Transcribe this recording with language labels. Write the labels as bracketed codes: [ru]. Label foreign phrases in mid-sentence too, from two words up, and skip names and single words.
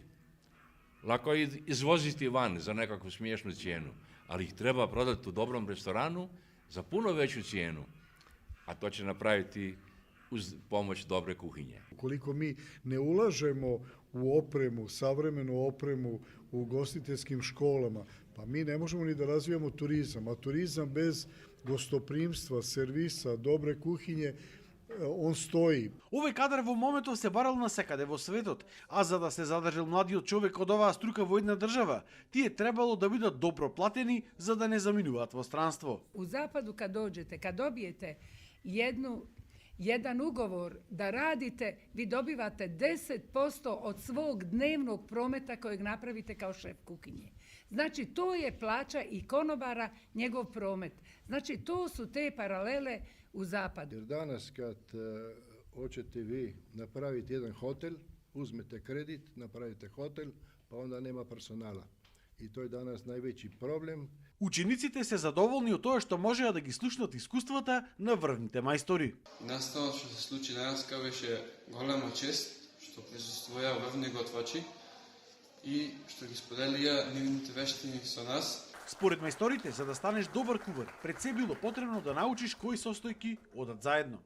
[hr] Lako je izvoziti van za nekakvu smiješnu cijenu, ali ih treba prodati u dobrom restoranu za puno veću cijenu, a to će napraviti uz pomoć dobre kuhinje. [sr] Ukoliko mi ne ulažemo u opremu, savremenu opremu u ugostiteljskim školama, pa mi ne možemo ni da razvijamo turizam, a turizam bez gostoprimstva, servisa, dobre kuhinje, on stoji. [mk] Овој кадар во моментов се барал насекаде во светот, а за да се задржал младиот човек од оваа струка во една држава, тие требало да бидат добро платени за да не заминуваат во странство. [hr] U zapadu kad dođete, kad dobijete jedan ugovor da radite, vi dobivate 10% od svog dnevnog prometa kojeg napravite kao šef kuhinje. Znači, to je plaća i konobara, njegov promet. Znači, to su te paralele u zapadu. Jer danas kad hoćete vi napraviti jedan hotel, uzmete kredit, napravite hotel, pa onda nema personala. I to je danas najveći problem. [mk] Учениците се задоволни од тоа што можеа да ги слушнат искуствата на врвните мајстори. Наставот што се случи денеска беше голема чест што присуствуваа врвни готвачи и што ги споделија нивните вештини со нас. Според мајсторите, за да станеш добар кувар, пред се било потребно да научиш кои состојки одат заедно.